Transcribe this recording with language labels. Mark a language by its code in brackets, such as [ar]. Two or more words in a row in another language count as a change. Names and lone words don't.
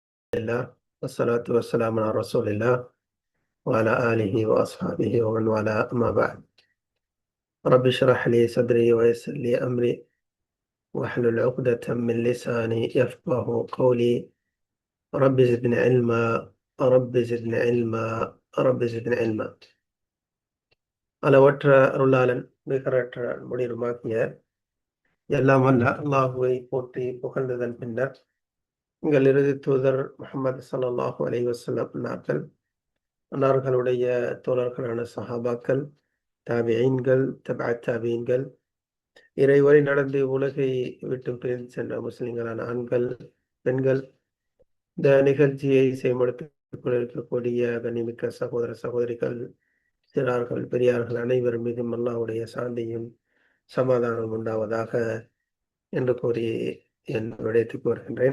[ar] الله والصلاة والسلام على رسول الله وعلى آله وأصحابه ومن والاه أما بعد. رب اشرح لي صدري ويسر لي أمري واحلل عقدة من لساني يفقه قولي. رب زدني علما، رب زدني علما، رب زدني علما. [ta] அளவற்ற அருளாளன் நிகரற்ற முடிவுமாக்கிய எல்லாம் வல்ல அல்லாஹுவை போற்றி புகழ்ந்ததன் பின்னர் எங்கள் இறுதி தூதர் முஹம்மது [ar] صلى الله عليه وسلم [ta] அன்னார்களுடைய தோழர்களான சஹாபாக்கள், தாபிஈன்கள், தபஅத் தாபிஈன்கள், இறைவழி நடந்து உலகை விட்டு பிரிந்து சென்ற முஸ்லிம்களான ஆண்கள், பெண்கள், இந்த நிகழ்ச்சியை செயல்படுத்திக் கொண்டிருக்கக்கூடிய கண்ணியமிக்க சகோதர சகோதரிகள், சிறார்கள், பெரியார்கள் அனைவரும் மீதும் அல்லாஹ்வுடைய சாந்தியும் சமாதானம் உண்டாவதாக என்று கூறி என் விடயத்துக்கு வருகின்றேன்.